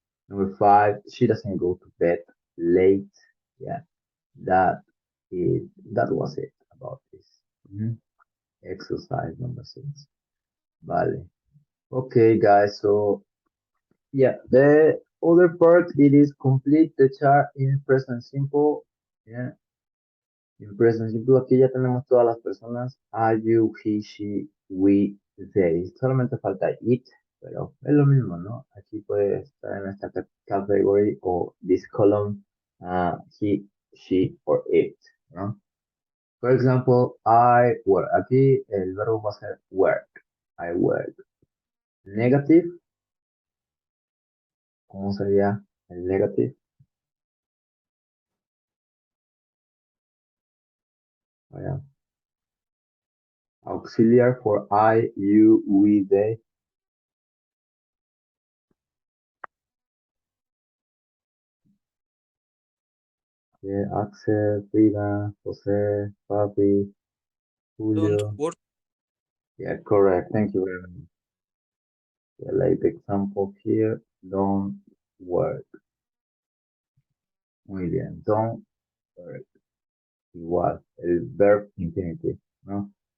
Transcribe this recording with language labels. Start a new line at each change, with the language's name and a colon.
English: Number 5, she doesn't go to bed late. Yeah, that that was it about this. Exercise number 6. Vale. Okay, guys. So yeah, the other part it is complete the chart in present simple. Yeah, in present simple
Spanish: aquí ya tenemos todas las personas. I, you, he, she, we, they. Solamente falta it, pero es lo mismo, ¿no? Aquí puede estar en esta category o
English: this column, he, she, or it,
Spanish: ¿no?
English: For example, I work.
Spanish: Aquí el verbo va a ser work.
English: I work. Negative.
Spanish: ¿Cómo sería el negative? Vaya.
English: Auxiliar for I, you, we, they. Yeah, Axel, Frida, Jose, Papi, Julio. Don't work. Yeah, correct. Thank you very much. Yeah, like the example here, don't work.
Spanish: Muy bien,
English: don't work.
Spanish: Igual, el verb infinitive, ¿no?